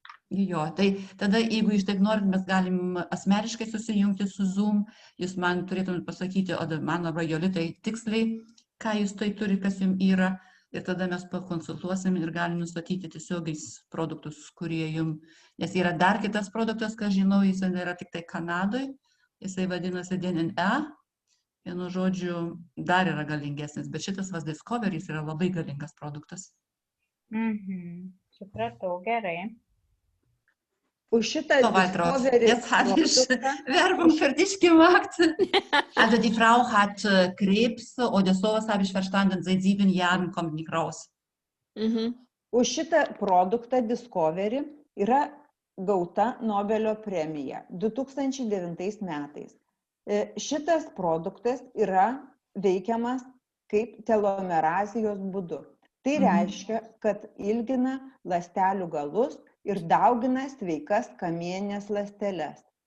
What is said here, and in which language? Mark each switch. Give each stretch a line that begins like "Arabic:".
Lithuanian: Jo, tai tada, jeigu jūs taip norit, mes galim asmeniškai susijungti su Zoom, jūs man turėtumėt pasakyti, o man arba Jolitai tiksliai, ką jūs tai turi, kas jums yra, ir tada mes pakonsultuosim ir galim nustatyti tiesiogiais produktus, kurie jums, nes yra dar kitas produktas, ką žinau, jis yra tik tai Kanadoje, jisai vadinasi DNE, vienu žodžiu, dar yra galingesnis, bet šitas Discoveris yra labai galingas produktas. Supratau, gerai. Už šitą
German: So, Waltraud, jetzt habe ich
Lithuanian: produktą
German: Werbung für dich gemacht. Also die Frau hat Krebs oder sowas habe ich verstanden, seit 7 Jahren kommt nicht raus.
Lithuanian: Už šitą produktą Discovery yra gauta Nobelio premija 2009 metais. Šitas produktas yra veikiamas kaip telomerazijos būdu. Tai reiškia, kad ilgina ląstelių galus ir daugina sveikas kamienines ląsteles.